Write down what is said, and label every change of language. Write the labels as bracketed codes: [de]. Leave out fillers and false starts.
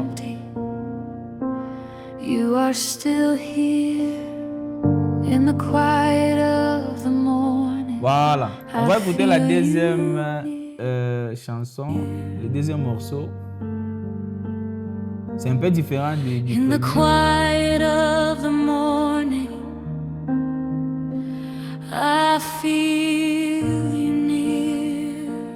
[en] empty, you are still here in the quiet of the morning. [fr] Voilà. On va écouter la deuxième chanson, le deuxième morceau. C'est un peu différent du [en] In the [fr] premier. [en] quiet of the morning, I feel you near.